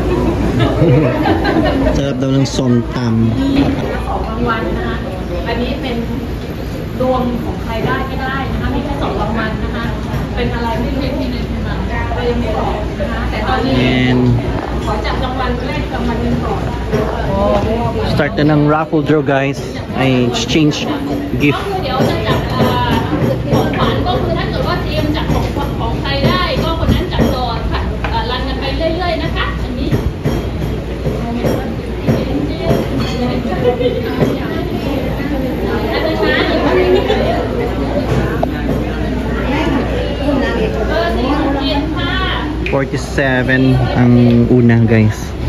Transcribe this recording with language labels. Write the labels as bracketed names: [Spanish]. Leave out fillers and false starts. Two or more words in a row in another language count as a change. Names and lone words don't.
[Thai] จะรับดาวนึงส้มตำ ของรางวัลนะคะอันนี้เป็นดวงของใครได้ก็ได้นะคะไม่แค่สองรางวัลนะคะเป็นอะไรไม่รู้ที่หนึ่งมาเรายังไม่บอกนะคะแต่ตอนนี้ขอจับรางวัลแรกรางวัลหนึ่งก่อน [Filipino] Start na ng [English] raffle draw [Filipino] guys. [English] I exchange [Thai] ก็ [English] gift. [Thai] คือเดี๋ยวจะจับของขวัญก็คือถ้าเกิดว่าทีมจับของใครได้ก็คนนั้นจับต่อค่ะรันกันไปเรื่อยๆนะคะอันนี้ [Filipino] 47 ang una guys.